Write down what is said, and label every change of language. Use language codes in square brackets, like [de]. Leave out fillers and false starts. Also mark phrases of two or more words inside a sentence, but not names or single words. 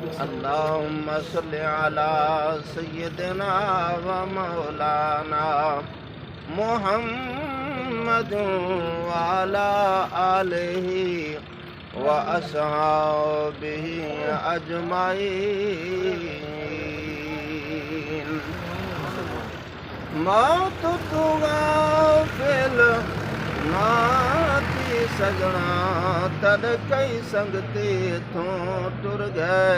[ar] اللهم صل على سيدنا ومولانا محمد وعلى آله وأصحابه أجمعين. [pa] मौत तू गाफिल ना थी सजना, तद कई संगती थों टुर गए।